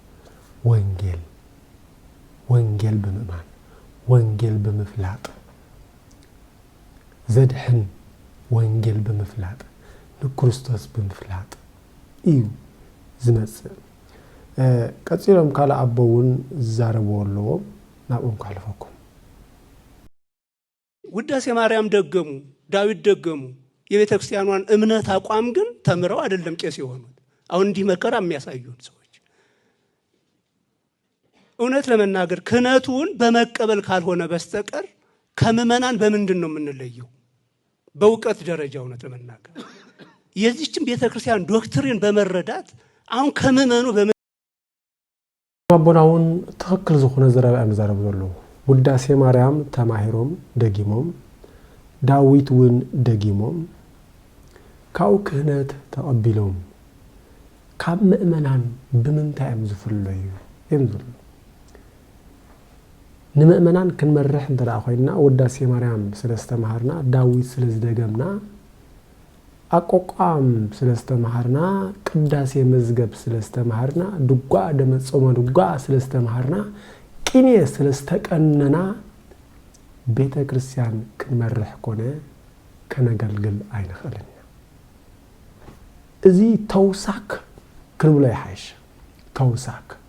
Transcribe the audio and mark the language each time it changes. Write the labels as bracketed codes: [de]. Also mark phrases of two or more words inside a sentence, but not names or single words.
[ti] ወንጌል ብምእማን ወንጌል ብምፍላጥ ዘድሕን ወንጌል ብምፍላጥ ንክርስቶስ ብምፍላጥ እዩ ዝመጽእ ቀፂሎም ካልእ አቦ እውን ዝዛረብዎ ኣለዎም ናብኦም ካሕልፈኩም [am] ውዳሴ ማርያም ደገሙ ዳዊት ደገሙ የቤተ ክርስቲያኗን እምነት አቋም ግን ተምረው አይደለም ቄስ የሆኑት አሁን እንዲህ መከራ የሚያሳዩን ሰዎች እውነት ለመናገር ክህነቱን በመቀበል ካልሆነ በስተቀር ከምእመናን በምንድን ነው የምንለየው በእውቀት ደረጃ እውነት ለመናገር የዚህችን ቤተ ክርስቲያን ዶክትሪን በመረዳት አሁን ከምእመኑ [ti] አቦናውን ትክክል ዝኾነ ዘረባ መዛረብ ዘሎ ውዳሴ ማርያም ተማሂሮም ደጊሞም ዳዊት ውን ደጊሞም ካው ክህነት ተቀቢሎም ካብ ምእመናን ብምንታይ ዝፍለዩ እንዝሉ ንምእመናን ክንመርሕ እንተዳ ኮይና ውዳሴ ማርያም ስለስተማሃርና ዳዊት ስለዝደገምና አቆቋም ስለስተማሃርና ቅዳሴ መዝገብ ስለስተማሃርና ድጓ ደመጾመ ድጓ ስለስተማሃርና ቅኔ ስለስተቀነና ቤተ ክርስቲያን ክንመርሕ ኮነ ከነገልግል አይንኽእልን እዚ ተውሳክ ክንብሎ ይሓይሽ ተውሳክ